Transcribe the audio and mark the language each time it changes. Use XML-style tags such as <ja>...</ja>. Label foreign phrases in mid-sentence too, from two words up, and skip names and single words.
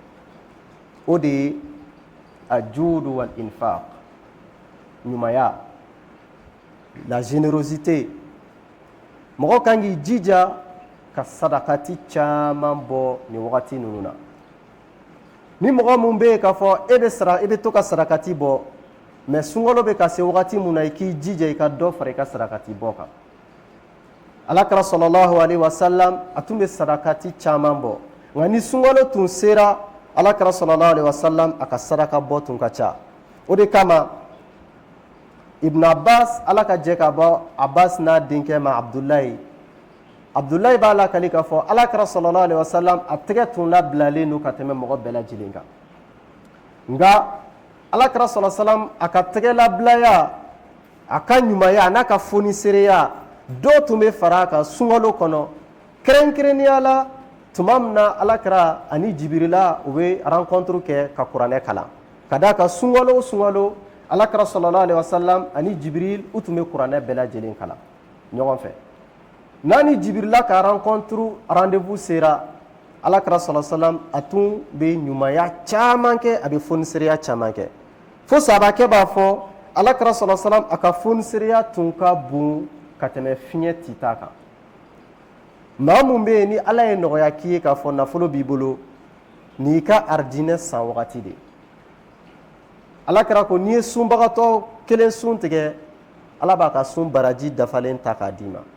<bm>o de ye</bm> <ar>الجود والإنفاق</ar> <bm>ɲumanya la générosité mɔgɔ kan k'i jija ka sadakati caman bɔ nin wagati ninnu na ni mɔgɔ mun bɛ yen k'a fɔ e bɛ to ka sadakati bɔ mais sunkalo bɛ ka se wagati mun na i k'i jija i ka dɔ fara i ka sadakati bɔ kan alakira</bm> <ar>صلى الله عليه وسلم</ar> <bm>a tun bɛ sadakati caman bɔ nka ni sunkalo tun sera alakira</bm> <ar>صلى الله عليه وسلم</ar> <bm>a ka sadaka bɔ tun ka ca o de kama ibn abbas ala ka jɛ ka bɔ abbas n'a denkɛ ma abdulayi b'a lakali k'a fɔ alakira sallallahu alaihi wasallam a tɛgɛ tun labilalen don ka tɛmɛ mɔgɔ bɛɛ lajɛlen kan nka alakira</bm> <ar>صلى الله عليه وسلم</ar> <bm>a ka tɛgɛ labilaya a ka ɲumanya a n'a ka fonisereya dɔw tun bɛ fara a kan sunkalo kɔnɔ kɛrɛnkɛrɛnnenya la tuma min na alakira ani jibirila u bɛ rencontre kɛ ka kuranɛ kalan ka d'a kan sunkalo o sunkalo alakira</bm> <ar>صلى الله عليه وسلم</ar> <bm>ani jibril u tun bɛ kuranɛ bɛɛ lajɛlen kalan ɲɔgɔn fɛ n'a ni jibirila ka</bm> <fr>rencontre rendez-vous</fr> <bm>sera alakira</bm> <ar>صلى الله عليه وسلم</ar> <bm>a tun bɛ ɲumanya caman kɛ a bɛ fonisereya caman kɛ fo sahabakɛ b'a fɔ alakira</bm> <ar>صلى الله عليه وسلم</ar> <bm>a ka fonisereya tun ka bon ka tɛmɛ fiɲɛ tita kan maa mun bɛ yen ni ala ye nɔgɔya k'i ye k'a fɔ nafolo b'i bolo n'i ka aridinɛ san wagati de alakira ko n'i ye sunbagatɔ kelen sun tigɛ ala b'a ka sun baraji dafalen ta k'a d'i ma</bm>